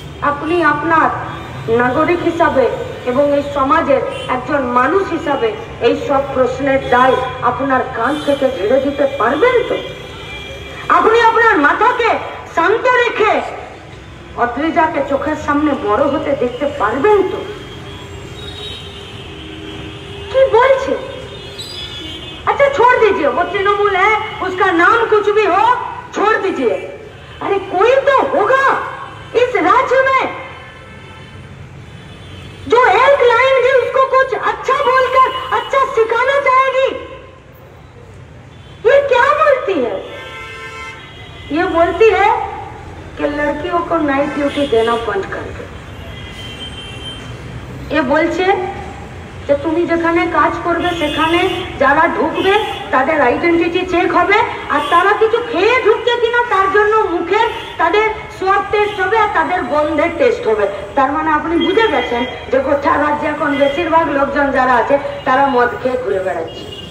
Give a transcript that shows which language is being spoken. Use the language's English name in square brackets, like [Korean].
[Bangla] আপনি আপনার নাগরিক হিসাবে এবং এই সমাজের একজন মানুষ হিসাবে এই সব প্রশ্নের দায় আপনার কান থেকে ঝেড়ে দিতে পারবেন তো? আপনি আপনার মাথাকে শান্ত রেখে অদ্রিজাকে চোখের সামনে বড় হতে দেখতে পারবেন তো? কি বলছে? [Hindi] अच्छा छोड़ दीजिए, वो तृणमूल है, उसका नाम कुछ भी हो, छोड़ दीजिए। अरे कोई तो होगा इस राज्य में जो एक लाइन भी उसको कुछ अच्छा बोलकर अच्छा सिखाना चाहेगी। ये क्या बोलती है? ये बोलती है कि लड़कियों को नाइट ड्यूटी देना बंद कर दो। ये [Bangla] बोलছে যে তুমি যেখানে কাজ করবে সেখানে যারা ঢুকবে তাদের আইডেন্টিটি চেক হবে, আর তারা কিছু খেয়ে ঢুকছে কিনা তার জন্য মুখের তাদের সোয়াব টেস্ট হবে আর তাদের গন্ধের টেস্ট হবে। তার মানে আপনি বুঝে গেছেন যে গোটা রাজ্যে এখন বেশিরভাগ লোকজন যারা আছে তারা মদ খেয়ে ঘুরে বেড়াচ্ছে।